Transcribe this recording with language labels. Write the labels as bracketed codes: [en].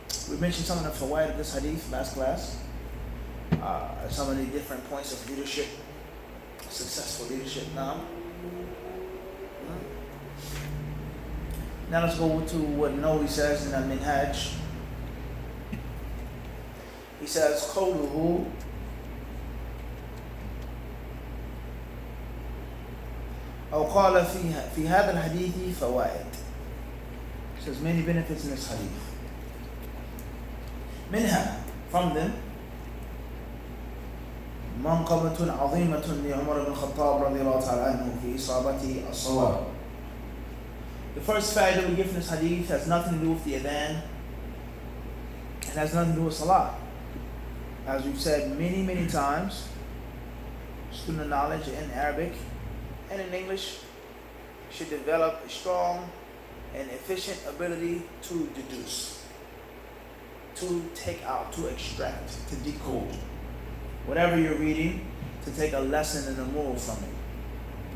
[en] We mentioned some of the fawaid of this hadith last class. Some of the different points of leadership, successful leadership now. Now let's go to what Nawawi says in Al-Minhaj. He says, [ar] قوله أو قال في هذا الحديث فوائد. [en] He says many benefits in this hadith. [ar] منها, [en] from them, [ar] منقبة عظيمة لعمر بن الخطاب رضي الله تعالى عنه في إصابة الصواب. [en] The first fact that we give from this hadith has nothing to do with the adhan. It has nothing to do with salah. As we've said many times, student knowledge in Arabic and in English should develop a strong and efficient ability to deduce, to take out, to extract, to decode whatever you're reading, to take a lesson and a moral from it.